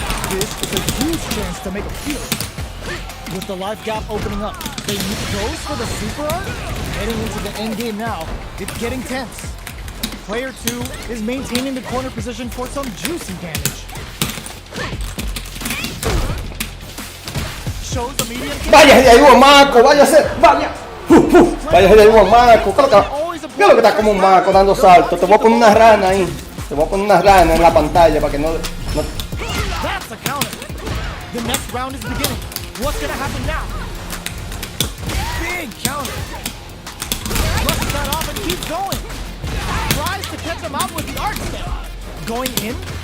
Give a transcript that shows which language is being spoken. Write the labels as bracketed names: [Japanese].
[English] This is a huge chance to make a field. With the life gap opening up, they goes for the super art. Heading into the end game now, it's getting tense. Player 2 is maintaining the corner position for some juicy damage. Shows the medium. [Spanish] Vaya de ahí, buen maco, váyase, vaya. Vaya de ahí, buen maco. ¿Qué es lo que está como un maco dando saltos? Te voy a poner una rana ahí. Te voy a poner una rana en la pantalla para que no. [English] That's a counter. The next round is beginning. What's gonna happen now? Big counter. Flushes that off and keeps going. Tries to catch him out with the arc step. Going in.